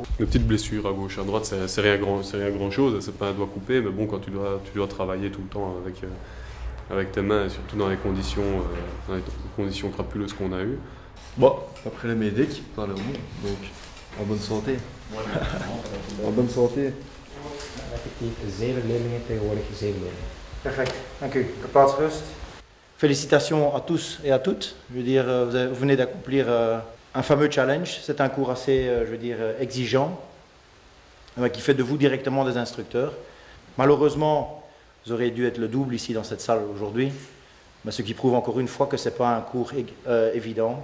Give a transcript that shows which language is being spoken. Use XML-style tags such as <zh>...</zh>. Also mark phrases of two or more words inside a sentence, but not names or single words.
<fr>Les petites blessures à gauche, à droite, c'est rien grand chose, c'est pas un doigt coupé, mais bon, quand tu dois travailler tout le temps avec tes mains, et surtout dans les conditions crapuleuses qu'on a eues. Bon, après les médics, ça a l'air bon. Donc, en bonne santé. En bonne santé.</fr> <nl>Effectief 7 leerlingen, tegenwoordig 7 leerlingen. Perfect, dank u. Plaats rust.</nl> <fr>Félicitations à tous et à toutes. Je veux dire, vous venez d'accomplir un fameux challenge. C'est un cours assez, exigeant, qui fait de vous directement des instructeurs. Malheureusement, vous auriez dû être le double ici dans cette salle aujourd'hui, mais ce qui prouve encore une fois que ce n'est pas un cours évident.</fr>